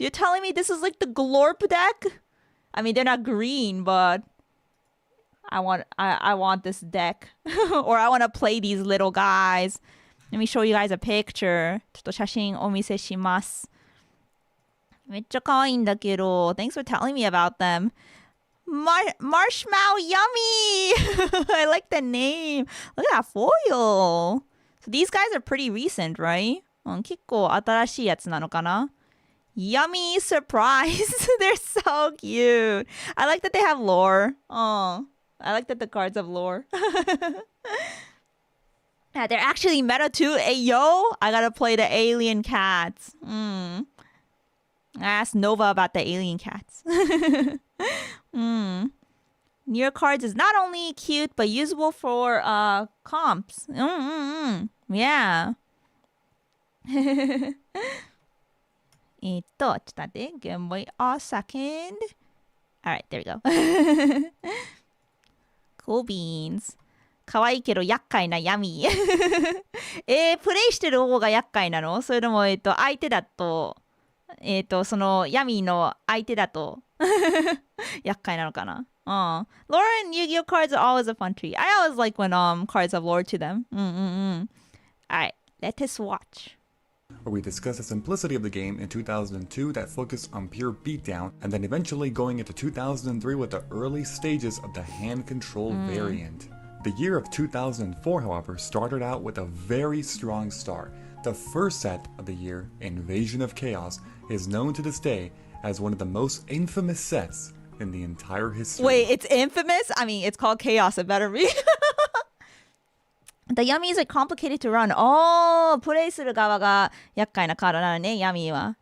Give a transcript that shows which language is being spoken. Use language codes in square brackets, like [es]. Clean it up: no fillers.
[en] You're telling me this is like the Glorp deck? I mean, they're not green, but I want this deck. Or I want to play these little guys. Let me show you guys a picture. [ja] ちょっと写真お見せします。めっちゃ可愛いんだけど. [en] Thanks for telling me about them. Marshmallow yummy! I like the name. Look at that foil. So these guys are pretty recent, right? [ja] 結構新しいやつなのかな? [en] Yummy surprise. They're so cute. I like that they have lore. Oh, I like that the cards have lore. Yeah, they're actually meta too. Hey, yo, I gotta play the alien cats. I asked Nova about the alien cats. Near cards is not only cute, but usable for comps. Yeah. [ja] ちょっと待って。 [en] Give me a second. Alright, there we go. Cool beans. [ja] 可愛いけど厄介な闇。プレイしてる方が厄介なの？それとも、相手だと、その闇の相手だと厄介なのかな? [en] Lore and Yu-Gi-Oh cards are always a fun treat. I always like when cards have lore to them. Alright, let us watch. Where we discuss the simplicity of the game in 2002 that focused on pure beatdown, and then eventually going into 2003 with the early stages of the hand control variant. The year of 2004, however, started out with a very strong start. The first set of the year, Invasion of Chaos, is known to this day as one of the most infamous sets in the entire history. Wait, it's infamous? I mean, it's called Chaos. It better be. The yummies are complicated to run. [ja] Oh, プレイする側が厄介なカードなのね、ヤミーは。